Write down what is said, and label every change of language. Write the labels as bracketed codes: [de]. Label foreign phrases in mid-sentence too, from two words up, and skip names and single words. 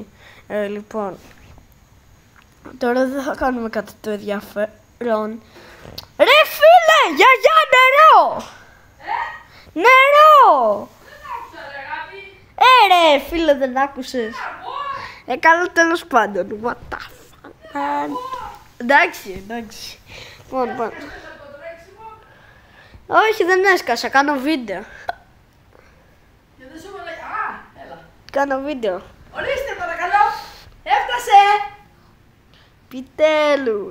[el] Λοιπόν, τώρα δεν θα κάνουμε κάτι το ενδιαφέρον. Ρε φίλε, γιαγιά, νερό! Νερό! Ρε φίλε, δεν άκουσες. Καλά, τέλος πάντων. [en] What the fuck. [el] Εντάξει. Λοιπόν. Όχι, δεν έσκασα, κάνω βίντεο. Κάνω βίντεο. Ορίστε παρακαλώ, έφτασε! Επιτέλους